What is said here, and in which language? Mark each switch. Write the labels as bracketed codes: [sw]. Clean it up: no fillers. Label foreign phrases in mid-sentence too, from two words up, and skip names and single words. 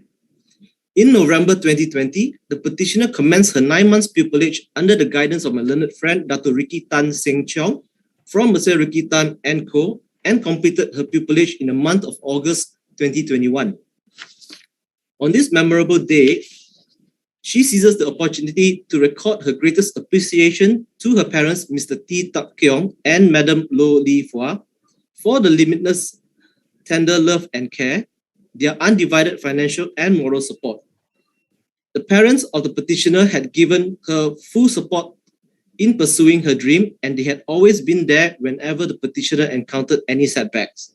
[en] In November 2020, the petitioner commenced her 9 months pupillage under the guidance of my learned friend, Datuk Ricky Tan Seng Cheong, from Mr. Ricky Tan & Co., and completed her pupillage in the month of August 2021. On this memorable day, she seizes the opportunity to record her greatest appreciation to her parents, Mr. T. Tak Keong and Madam Lo Li Hua, for the limitless tender love and care, their undivided financial and moral support. The parents of the petitioner had given her full support in pursuing her dream, and they had always been there whenever the petitioner encountered any setbacks.